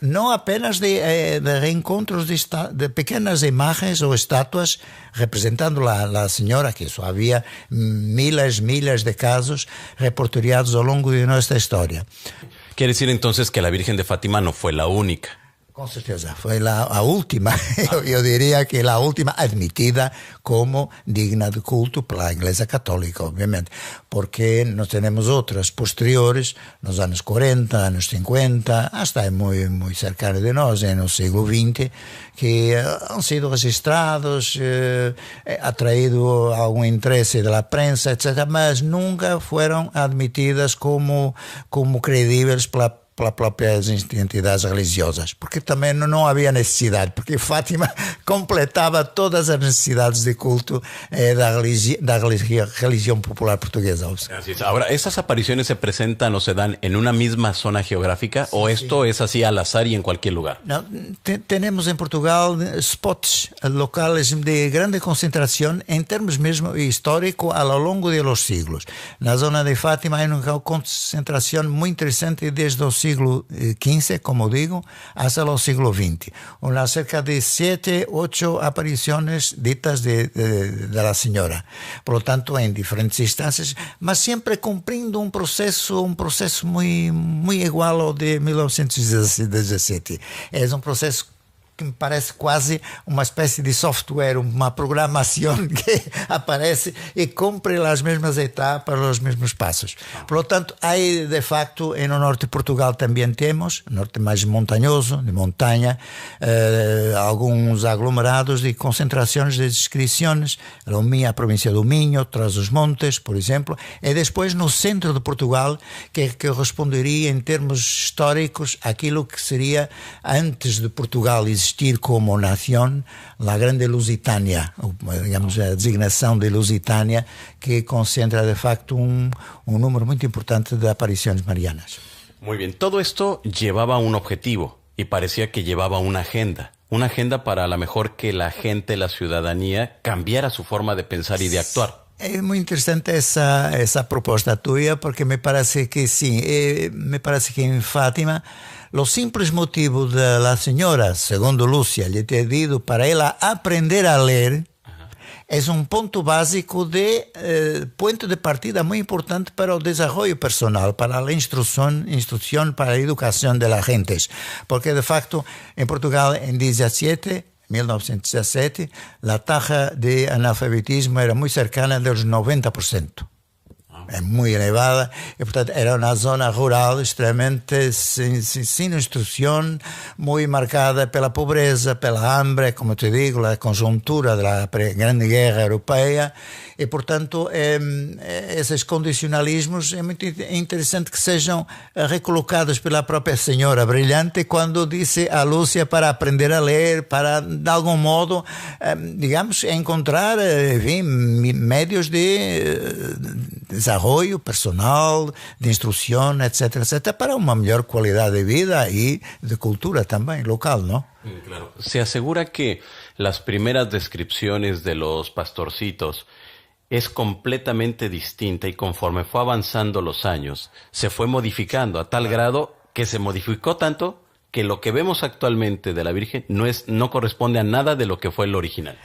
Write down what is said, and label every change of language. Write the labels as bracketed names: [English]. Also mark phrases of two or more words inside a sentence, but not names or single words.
[Spanish] No apenas de reencontros de pequeñas imágenes o estatuas representando la señora, que eso había miles de casos reporteriados a lo largo de nuestra historia. Quiere decir entonces que la Virgen de Fátima no fue la única. [Portuguese] Com certeza, foi a última, eu diria que a última admitida como digna de culto pela Igreja Católica, obviamente, porque nós temos outras posteriores, nos anos 40, anos 50, hasta muito cercano de nós, no século XX, que [Spanish] han sido registrados, [Portuguese] atraído algum interesse da prensa, etc., mas nunca foram admitidas como credíveis pelas próprias entidades religiosas, porque também não havia necessidade, porque Fátima completava todas as necessidades de culto da religião popular portuguesa. [Spanish] Así es. Ahora, ¿esas apariciones se presentan o se dan en una misma zona geográfica o esto es así al azar y en cualquier lugar? [Portuguese] Não, temos em Portugal spots locais de grande concentração em termos mesmo histórico ao longo dos siglos. Na zona de Fátima há uma concentração muito interessante desde o siglo XV, como digo, [Spanish] hasta el siglo XX. Unas cerca de 7, 8 apariciones ditas de la señora. Por lo tanto, en diferentes instancias, mas siempre cumpliendo un proceso muy igual ao de 1917. Es un proceso que me parece [Portuguese] quase uma espécie de software, uma programação que aparece e cumpre as mesmas etapas, os mesmos passos. [Spanish] Por lo tanto, [Portuguese] aí de facto, no norte de Portugal também temos, norte mais montanhoso, de montanha, alguns aglomerados de concentrações de descrições, a província do Minho, Trás-os-Montes, por exemplo, e depois no centro de Portugal, que corresponderia em termos históricos àquilo que seria antes de Portugal existir como nação, a grande Lusitânia, digamos, a designação de Lusitânia, que concentra de facto un número muito importante de aparições marianas. [Spanish] Muy bien, todo esto llevaba un objetivo y parecía que llevaba una agenda para a lo mejor que la gente, la ciudadanía, cambiara su forma de pensar y de actuar. Es muy interesante esa propuesta tuya porque me parece que sí, me parece que en Fátima los simples motivos de la señora, segundo Lúcia, le [Portuguese] ter dito [Spanish] para ella aprender a leer, es un punto básico de punto de partida muy importante para el desarrollo personal, para la instrucción, para la educación de las gentes. Porque de facto en Portugal en 1917, la tasa de analfabetismo era muy cercana a los 90%. [Portuguese] É muito elevada e, portanto, era uma zona rural extremamente sem instrução, muito marcada pela pobreza, pela hambre, como te digo, a conjuntura da Grande Guerra Europeia e, portanto, esses condicionalismos é muito interessante que sejam recolocados pela própria senhora brilhante quando disse a Lúcia para aprender a ler, para, de algum modo, digamos, encontrar, enfim, meios de [Spanish] desarrollo personal, de instrucción, etcétera, etcétera, para una mayor calidad de vida y de cultura también local, ¿no? Claro. Se asegura que las primeras descripciones de los pastorcitos es completamente distinta y conforme fue avanzando los años, se fue modificando a tal grado que se modificó tanto que lo que vemos actualmente de la Virgen no corresponde a nada de lo que fue el original.